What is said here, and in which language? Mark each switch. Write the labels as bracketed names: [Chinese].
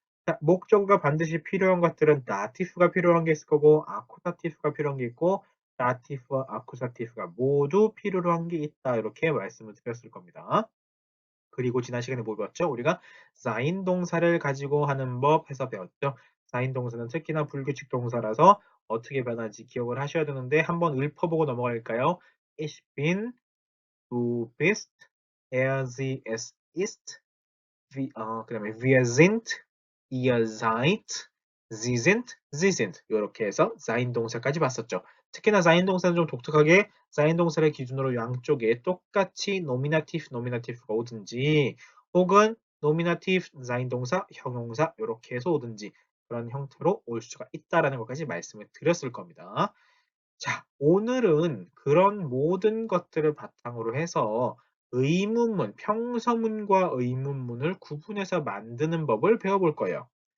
[Korean] 자, 목적어가 반드시 필요한 것들은 다티프가 필요한 게 있을 거고 아쿠사티프가 필요한 게 있고, 다티프와 아쿠사티프가 모두 필요한 게 있다, 이렇게 말씀을 드렸을 겁니다. 그리고 지난 시간에 뭐 배웠죠? 우리가 사인 동사를 가지고 하는 법 해서 배웠죠. 사인 동사는 특히나 불규칙 동사라서 어떻게 변하는지 기억을 하셔야 되는데, 한번 읊어보고 넘어갈까요? [German] Ich bin, du bist, sie, es ist, [Korean] 그다음에 [German] wir sind, ihr seid, sie sind, sie sind, [Korean] 이렇게 해서 sein 동사까지 봤었죠. 특히나 sein 동사는 좀 독특하게 sein 동사를 기준으로 양쪽에 똑같이 nominative, nominative가 오든지, 혹은 nominative, sein 동사, 형용사 이렇게 해서 오든지 그런 형태로 올 수가 있다라는 것까지 말씀을 드렸을 겁니다. 자, 오늘은 그런 모든 것들을 바탕으로 해서 의문문, 평서문과 의문문을 구분해서 만드는 법을 배워볼 거예요.